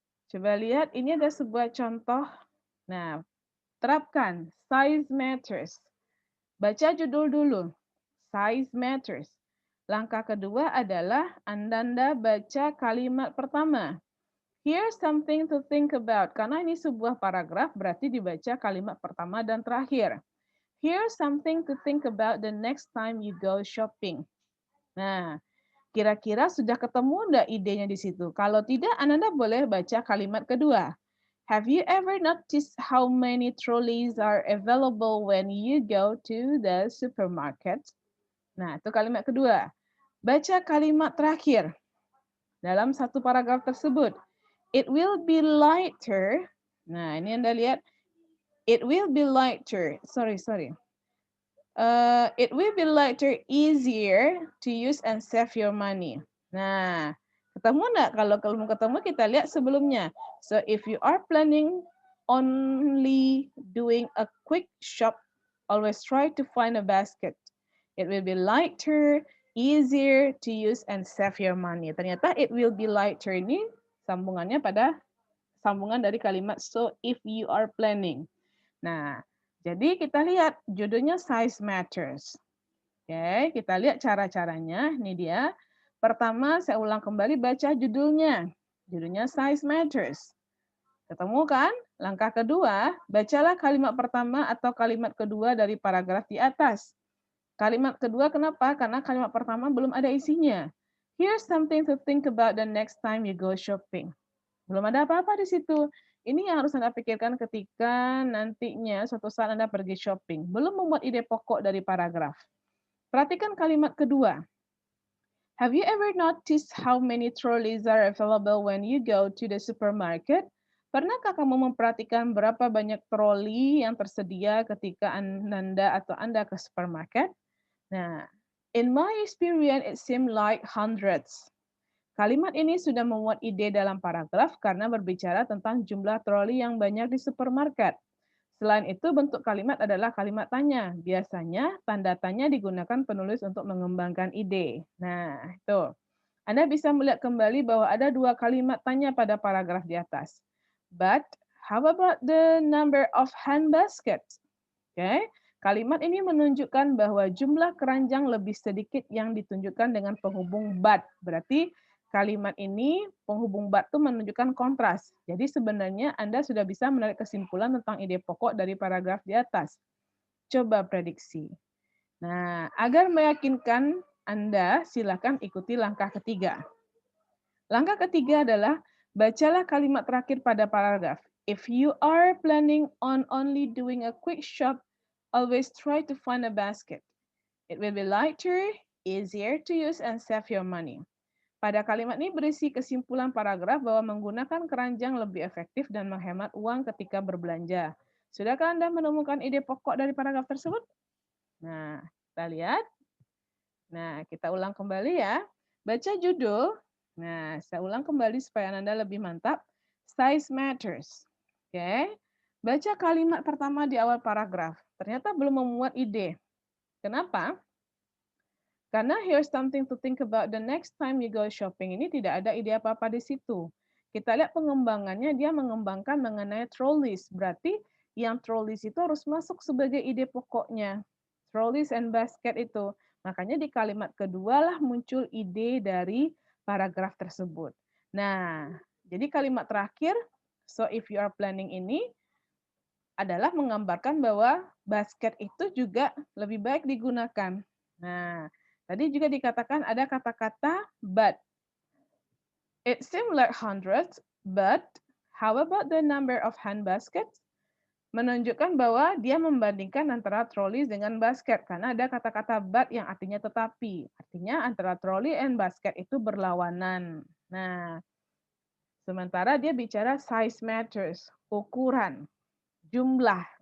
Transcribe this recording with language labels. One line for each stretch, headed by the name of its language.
Indonesian: Coba lihat, ini ada sebuah contoh. Nah, terapkan size matters. Baca judul dulu. Size matters. Langkah kedua adalah Anda baca kalimat pertama.
English: Here's something to think about.
Indonesian: Karena ini sebuah paragraf, berarti dibaca kalimat pertama dan terakhir.
English: Here's something to think about the next time you go shopping.
Indonesian: Nah, kira-kira sudah ketemu enggak idenya di situ? Kalau tidak, Anda boleh baca kalimat kedua.
English: Have you ever noticed how many trolleys are available when you go to the supermarket?
Indonesian: Nah, itu kalimat kedua. Baca kalimat terakhir dalam satu paragraf tersebut.
English: It will be lighter.
Indonesian: Nah, ini Anda lihat.
English: It will be lighter. Sorry. It will be lighter, easier to use and save your money.
Indonesian: Nah, ketemu enggak? Kalau belum ketemu, kita lihat sebelumnya.
English: So, if you are planning only doing a quick shop, always try to find a basket. It will be lighter, easier to use and save your money.
Indonesian: Ternyata
English: it will be lighter
Indonesian: ini sambungannya pada sambungan dari kalimat
English: so if you are planning.
Indonesian: Nah, jadi kita lihat judulnya size matters. Oke, kita lihat cara-caranya. Ini dia. Pertama, saya ulang kembali baca judulnya. Judulnya size matters. Ketemu kan? Langkah kedua, bacalah kalimat pertama atau kalimat kedua dari paragraf di atas. Kalimat kedua kenapa? Karena kalimat pertama belum ada isinya.
English: Here's something to think about the next time you go shopping.
Indonesian: Belum ada apa-apa di situ. Ini yang harus Anda pikirkan ketika nantinya suatu saat Anda pergi shopping. Belum membuat ide pokok dari paragraf. Perhatikan kalimat kedua.
English: Have you ever noticed how many trolleys are available when you go to the supermarket?
Indonesian: Pernahkah kamu memperhatikan berapa banyak troli yang tersedia ketika Anda ke supermarket?
English: Nah, in my experience, it seemed like hundreds.
Indonesian: Kalimat ini sudah memuat ide dalam paragraf karena berbicara tentang jumlah troli yang banyak di supermarket. Selain itu, bentuk kalimat adalah kalimat tanya. Biasanya, tanda tanya digunakan penulis untuk mengembangkan ide. Nah, itu. Anda bisa melihat kembali bahwa ada dua kalimat tanya pada paragraf di atas.
English: But, how about the number of hand baskets?
Indonesian: Oke. Kalimat ini menunjukkan bahwa jumlah keranjang lebih sedikit yang ditunjukkan dengan penghubung but. Berarti kalimat ini penghubung but itu menunjukkan kontras. Jadi sebenarnya Anda sudah bisa menarik kesimpulan tentang ide pokok dari paragraf di atas. Coba prediksi. Nah, agar meyakinkan Anda, silakan ikuti langkah ketiga. Langkah ketiga adalah bacalah kalimat terakhir pada paragraf.
English: If you are planning on only doing a quick shop, always try to find a basket. It will be lighter, easier to use, and save your money.
Indonesian: Pada kalimat ini berisi kesimpulan paragraf bahwa menggunakan keranjang lebih efektif dan menghemat uang ketika berbelanja. Sudahkah Anda menemukan ide pokok dari paragraf tersebut? Nah, kita lihat. Nah, kita ulang kembali ya. Baca judul. Nah, saya ulang kembali supaya Anda lebih mantap. Size matters. Oke. Baca kalimat pertama di awal paragraf. Ternyata belum memuat ide. Kenapa? Karena
English: here's something to think about the next time you go shopping
Indonesian: ini tidak ada ide apa-apa di situ. Kita lihat pengembangannya, dia mengembangkan mengenai trolleys. Berarti yang trolleys itu harus masuk sebagai ide pokoknya. Trolleys and basket itu. Makanya di kalimat kedua lah muncul ide dari paragraf tersebut. Nah, jadi kalimat terakhir,
English: so if you are planning
Indonesian: ini, adalah menggambarkan bahwa basket itu juga lebih baik digunakan. Nah, tadi juga dikatakan ada kata-kata but.
English: It seems like hundreds, but how about the number of hand baskets?
Indonesian: menunjukkan bahwa dia membandingkan antara troli dengan basket karena ada kata-kata but yang artinya tetapi. Artinya antara troli and basket itu berlawanan. Nah, sementara dia bicara size matters, ukuran, jumlah.